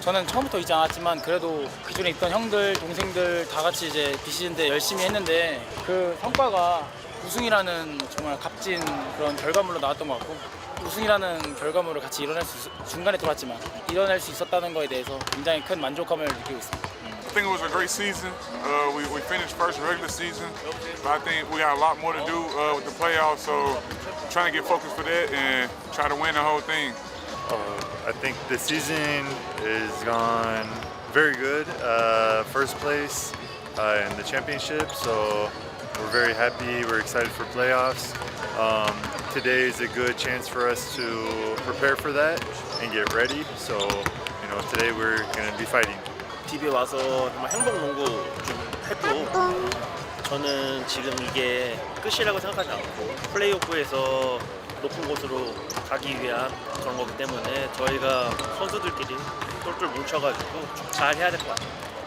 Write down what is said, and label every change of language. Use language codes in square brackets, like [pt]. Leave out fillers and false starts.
[ko] 저는 처음부터 있지 않았지만 그래도 기존에 있던 형들, 동생들 다 같이 이제 비시즌 때 열심히 했는데 그 성과가 우승이라는 정말 값진 그런 결과물로 나왔던 것 같고 우승이라는 결과물을 같이 중간에 돌았지만 이뤄낼 수 있었다는 거에 대해서 굉장히 큰 만족감을 느끼고 있습니다. [en] I think it was a great season. We finished first regular season, but I think we got a lot more to do with the playoffs. So trying to get focused for that and try to win the whole thing. I think the season is gone very good. First place in the championship, so we're very happy. We're excited for playoffs. Today is a good chance for us to prepare for that and get ready. So, today we're going to be fighting. [ko] TV에 와서 정말 행복 농구 좀 했고 저는 지금 이게 끝이라고 생각하지 않고 플레이오프에서 높은 곳으로 가기 위한 그런 거기 때문에 저희가 선수들끼리 똘똘 뭉쳐가지고 잘 해야 될 것 같아요.